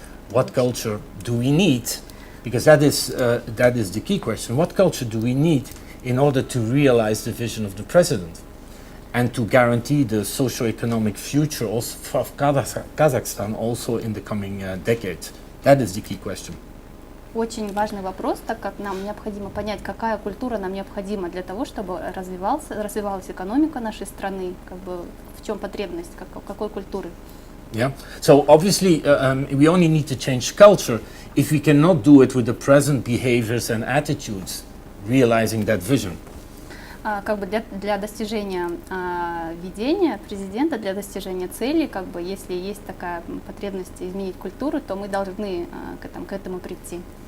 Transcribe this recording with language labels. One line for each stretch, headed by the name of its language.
English: What culture do we need? Because that is the key question. What culture do we need in order to realize the vision of the president and to guarantee the socio-economic future also of Kazakhstan also in the coming decades? That is the key question.
Russian: Очень важный вопрос, так как нам необходимо понять, какая культура нам необходима для того, чтобы развивалась экономика нашей страны, как бы в чем потребность, какой культуры.
English: Yeah. So obviously, we only need to change culture if we cannot do it with the present behaviors and attitudes, realizing that vision.
Russian: Как бы для достижения видения президента, для достижения цели, как бы если есть такая потребность изменить культуру, то мы должны к этому прийти.